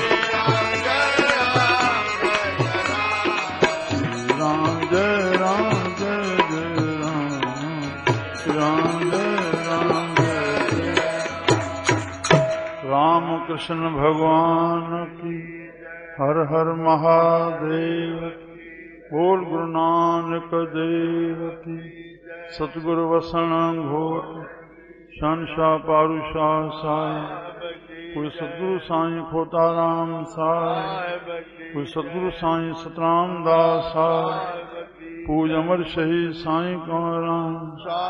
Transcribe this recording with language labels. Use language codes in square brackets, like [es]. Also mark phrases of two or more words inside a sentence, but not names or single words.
[hi] श्री राम जय राम जय जय राम। श्री राम जय राम जय जय। राम कृष्ण भगवान की हर हर महादेव। बोल गुरु नानक देव की। [sd] सतगुरु वसण घोट शहंशाह पारूशाह साहिब। कोई सतगुरु साईं खोताराम साहिब। कोई सतगुरु साईं सतराम दास साहिब। पूज अमर शहीद साईं कंवराम।